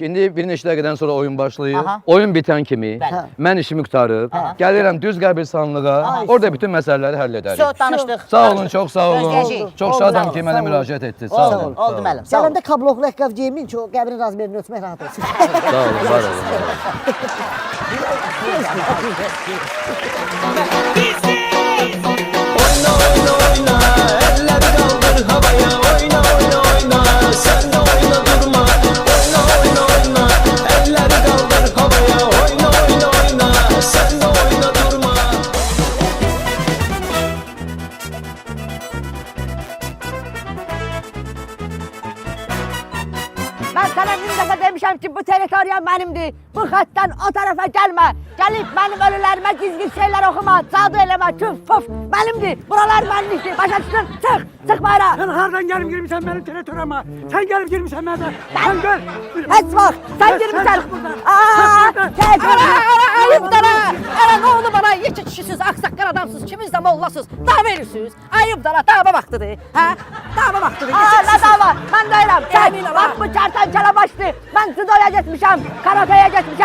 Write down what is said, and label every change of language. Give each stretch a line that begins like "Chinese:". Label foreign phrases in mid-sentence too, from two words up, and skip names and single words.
Azerbaijani: İndi bir neçə dəqiqədən sonra oyun başlayır. Oyun bitən kimi mən işimi qurtarıb, gəlirəm düz qəbristanlığa, orada bütün məsələləri həll edərik. Çox danışdıq. Sağ olun, çox sağ olun. Gözləyəcəyik. Çox şadam ki, mənə müraciət etdiniz. Sağ olun. Oldu müəllim. Sağ olun. Gələndə kabloklu əqqaf geyimin ki, o qəbrin razmerini ölçmək rahat olsun. Sağ olun, var olun.
Turkish: Oyna oyna oyna, elleri kaldır havaya. Oyna oyna oyna, sen de oyna durma. Oyna oyna oyna, elleri kaldır havaya. Oyna oyna oyna, sen de oyna durma.
Azerbaijani: Mən sənə min dəfə demişəm ki, bu teritoriya mənimdir. Bu xəttdən o tərəfə gəlmə. Gəlib mənim ölülərimə gizgin şeylər oxuma, cadu eləmə, küf, puf. Mənimdir. Buralar mənimdir. Başa düşdün? Çıx bayra.
Turkish: Sen hardan gelip girmişsen benim teritoriyama. Sen gelip girmişsen nerede? Sen gör.
Azerbaijani: Heç vaxt. Sən girmişsən. Ayıbdır ha. Nə oldu bana? Yekə kişisiz, ağsaqqal adamsız, kimiz də mollasız. Dava verirsiniz. Ayıbdır ha. Dava vaxtıdır. Hə? Dava vaxtıdır. Nə dava? Mən deyirəm. Sən bax bu kərtənkələ başlı. Mən judoya getmişəm, karateye getmişəm.